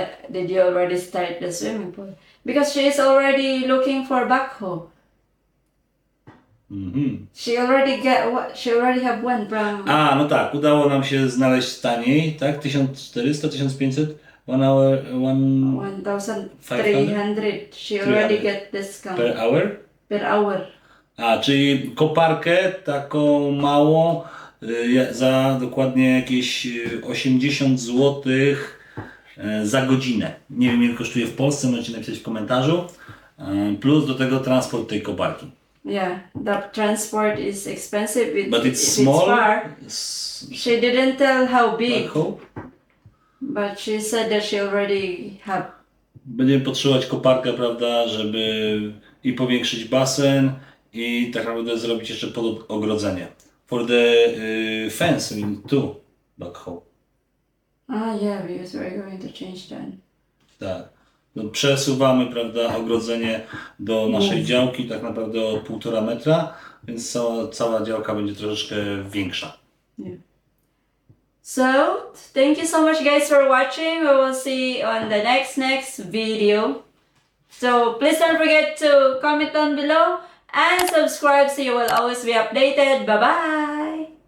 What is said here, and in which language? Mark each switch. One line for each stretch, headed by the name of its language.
English: Did you already start the swimming pool? Because she is already looking for backhoe. Mhm. She already get what? She already have one from
Polish: A, no tak, udało nam się znaleźć taniej, tak?
English: 1400, 1500? 1 hour, 1,300. She already get discount per hour? per hour.
Polish: A, czyli koparkę taką małą za dokładnie jakieś 80 zł za godzinę. Nie wiem ile kosztuje w Polsce, możecie napisać w komentarzu. Plus do tego transport tej koparki.
English: Yeah, the transport is expensive. But it's if small. It's far. She didn't tell how big, Back home. but she said that she already have.
Polish: Będziemy potrzebować koparkę, prawda, żeby i powiększyć basen i tak naprawdę zrobić jeszcze ogrodzenie.
English: For the fence, I mean too, back home. Ah, yeah, because we're going to change that.
Polish: Tak. No, przesuwamy, prawda, ogrodzenie do naszej działki, tak naprawdę o 1,5 metra, więc cała działka będzie troszeczkę większa.
English: Yeah. So, thank you so much guys for watching. We will see on the next video. So, please don't forget to comment down below and subscribe so you will always be updated. Bye bye!